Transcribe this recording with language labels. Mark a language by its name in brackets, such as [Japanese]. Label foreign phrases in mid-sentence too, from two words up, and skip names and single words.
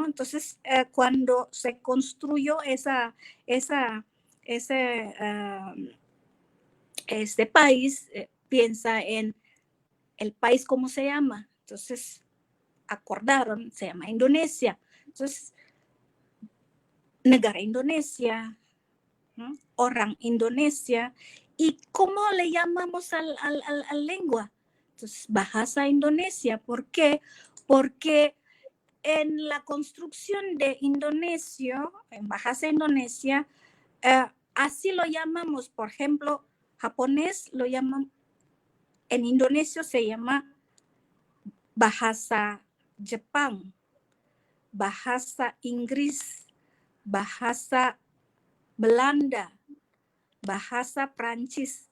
[Spanish] Entonces, cuando se construyó esa, ese, este país, piensa en el país, ¿cómo se llama? Entonces, acordaron, se llama Indonesia. Entonces, [Indonesian] negara Indonesia, ¿no? Orang Indonesia. [Spanish] ¿Y cómo le llamamos al lengua? Entonces, [Indonesian] Bahasa Indonesia. [Spanish] ¿Por qué? Porque en la construcción de Indonesia, en Bahasa Indonesia, así lo llamamos. Por ejemplo, japonés lo llaman, en Indonesia se llama [Indonesian] Bahasa Jepang, Bahasa Inggris, Bahasa Belanda, Bahasa Prancis.